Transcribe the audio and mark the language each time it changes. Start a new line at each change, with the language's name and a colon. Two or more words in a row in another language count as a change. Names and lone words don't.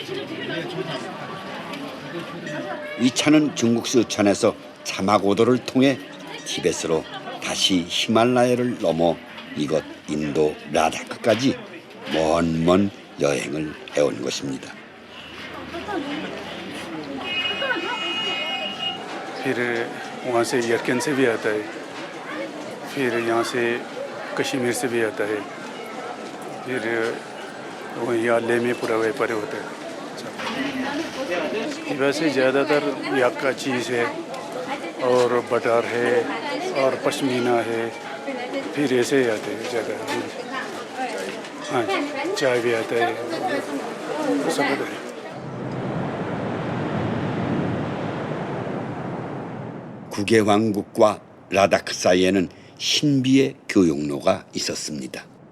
Korean: 이 차는 중국 쓰촨에서 자마고도를 통해 티벳으로 다시 히말라야를 넘어 이곳 인도 라다크까지 먼 여행을 해온 것입니다.
Hindi: फिर वहाँ से यरकन से भी आता है, फिर यहाँ से कश्मीर से भी आता है, फिर यहाँ लेह में पूरा व्यापार होता है। वैसे ज़्यादातर याक का चीज़ है और बटर है और पश्मीना है, फिर ऐसे ही आते हैं ज़्यादा। हाँ, चाय भी आता है, सब आता है।
Korean: 국의 왕국과 라다크 사이에는 신비의 교역로가 있었습니다.